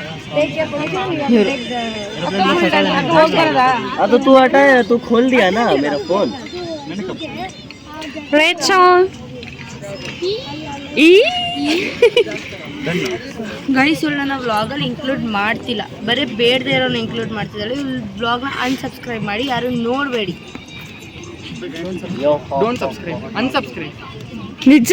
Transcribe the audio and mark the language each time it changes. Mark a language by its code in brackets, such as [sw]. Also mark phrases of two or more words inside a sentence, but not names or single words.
[hi] ಅದು तू हटा तू खोल दिया ना मेरा फोन [kn] ಗೈಸ್ ಇವಳು ನನ್ನ ವ್ಲಾಗಲ್ಲಿ ಇನ್ಕ್ಲೂಡ್ ಮಾಡ್ತಿಲ್ಲ, ಬರೀ ಬೇಡದೇ ಇರೋನ ಇನ್ಕ್ಲೂಡ್ ಮಾಡ್ತಿದ್ದಾಳೆ. ಇವಳು ವ್ಲಾಗ್ನ ಅನ್ಸಬ್ಸ್ಕ್ರೈಬ್ ಮಾಡಿ, ಯಾರು ನೋಡಬೇಡಿ. ನಿಜ